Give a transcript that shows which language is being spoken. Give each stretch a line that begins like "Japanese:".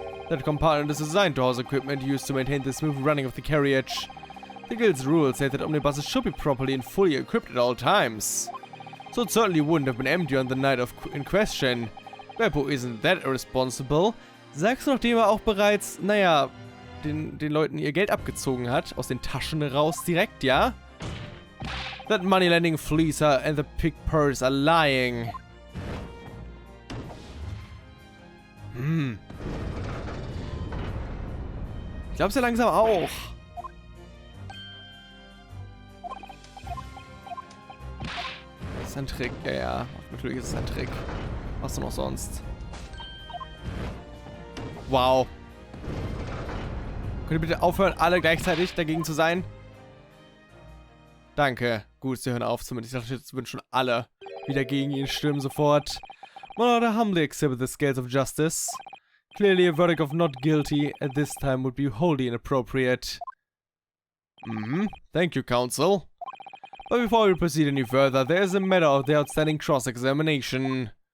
English: That compartment is designed to house equipment used to maintain the smooth running of the carriage. The guild's rules say that omnibuses should be properly and fully equipped at all times. So it certainly wouldn't have been empty on the night in question. Beppo isn't that irresponsible.
German: Sagst du, nachdem er auch bereits, naja, den Leuten ihr Geld abgezogen hat, aus den Taschen raus direkt, ja?
English: That money-lending fleecer and the pig purse are lying.
German: Ich glaub's ja langsam auch. Das ist ein Trick, ja. Natürlich ist es ein Trick. Was denn noch sonst? Wow. Könnt ihr bitte aufhören, alle gleichzeitig dagegen zu sein? Danke. Gut, sie hören auf zumindest. Ich dachte, jetzt würden schon alle wieder gegen ihn stürmen sofort.
English: My lord, I humbly accept the scales of justice. Clearly a verdict of not guilty at this time would be wholly inappropriate. Thank you, counsel. But before we proceed any further, there is a matter of the outstanding cross-examination.